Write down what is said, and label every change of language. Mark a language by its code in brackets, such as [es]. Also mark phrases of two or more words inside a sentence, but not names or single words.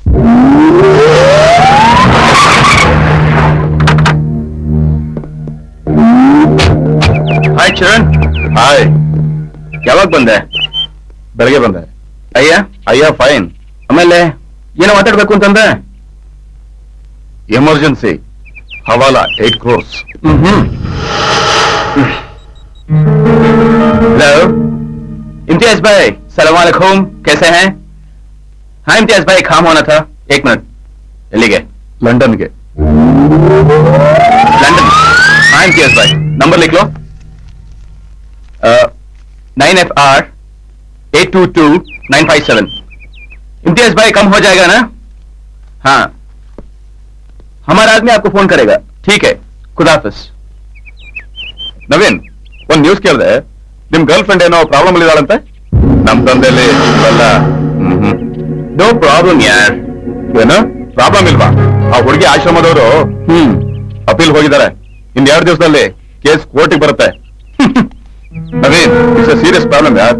[kn] ಹಾಯ್ ಚರಣ್. ಹಾಯ್. ಯಾವಾಗ ಬಂದೆ? ಬೆಳಗ್ಗೆ ಬಂದೆ. ಅಯ್ಯ ಫೈನ್. ಆಮೇಲೆ ಏನೋ ಮಾತಾಡ್ಬೇಕು ಅಂತಂದ್ರೆ? ಎಮರ್ಜೆನ್ಸಿ ಹವಾಲಾ 8 crores. [hi] हेलो इम्तियाज भाई, सलाम वालेकुम, कैसे हैं? हाँ इम्तियाज भाई, काम होना था. 1 मिनट. [kn] ಎಲ್ಲಿಗೆ? ಲಂಡನ್ಗೆ. [hi] लंदन. हाँ इम्तियाज भाई, नंबर लिख लो. 9FR 822957. इम्तियाज भाई कम हो जाएगा ना? हाँ, हमारा आदमी आपको फोन करेगा. ठीक है, खुदाफिज. [kn] ನವೀನ್, ಒಂದ್ ನ್ಯೂಸ್ ಕೇಳಿದೆ, ನಿಮ್ ಗರ್ಲ್ ಫ್ರೆಂಡ್ ಏನೋ ಪ್ರಾಬ್ಲಮ್ ಇದ್ದಾಳಂತೆ. ನಮ್ ತಂದೆಯಲ್ಲಿ [en] no problem [kn] ಯಾರ್. ಏನು ಪ್ರಾಬ್ಲಮ್ ಇಲ್ವಾ? ಆ ಹುಡುಗಿ ಆಶ್ರಮದವರು ಅಪೀಲ್ ಹೋಗಿದ್ದಾರೆ. ಇನ್ 2 ದಿವಸದಲ್ಲಿ ಕೇಸ್ ಕೋರ್ಟಿಗೆ ಬರುತ್ತೆ. ನವೀನ್, [en] it's a serious problem [kn] ಯಾರ್.